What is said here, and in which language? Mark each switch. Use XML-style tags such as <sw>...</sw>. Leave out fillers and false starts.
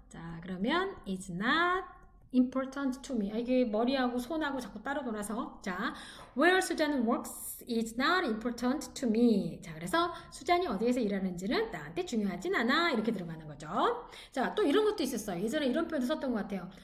<ko>자, 그러면</ko> <en>is not important to me.</en> <ko>이게 머리하고 손하고 자꾸 따로 놀아서.</ko> <en>자, where 수잔은 works is not important to me.</en> <ko>자, 그래서 수잔이 어디에서 일하는지는 나한테 중요하진 않아. 이렇게 들어가는 거죠. 자, 또 이런 것도 있었어요. 예전에 이런 표현도 썼던 것 같아요.</ko>